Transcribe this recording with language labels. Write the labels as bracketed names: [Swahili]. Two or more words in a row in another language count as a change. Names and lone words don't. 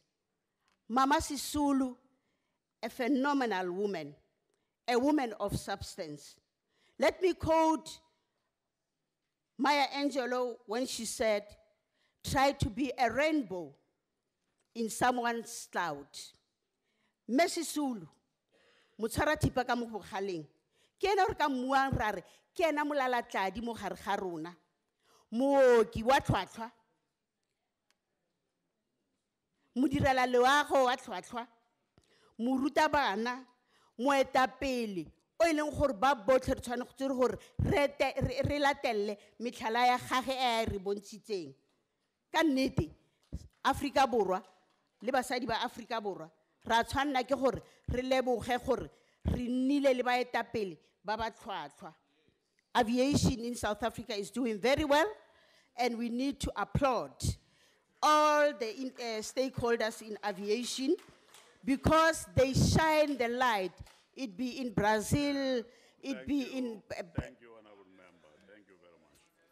[English] Mama Sisulu, a phenomenal woman, a woman of substance. Let me quote Maya Angelou when she said, "Try to be a rainbow in someone's cloud." [Tswana] Messi Sulu, mutshwara thipa ka mo bogaleng. Ke ena re ka mmuang ra re ke ena molalatladi mo gare ga rona. Mooki wa tlhwatlhwa. Modirela loago wa tlhwatlhwa. Morutabana, moetapele, o e leng gore ba botlhe re tshwanetse gore re latelle metlhala ya gage e re bontshitseng. Ka nnete, Afrika Borwa le basadi ba Afrika Borwa ra tshwanna ke gore re leboge gore re nnile le baetapele ba ba tlhwatlhwa. [English] Aviation in South Africa is doing very well, and we need to applaud all the stakeholders in aviation because they shine the light. It be in Brazil, it be in... Thank you, Honorable Member. Thank you very much.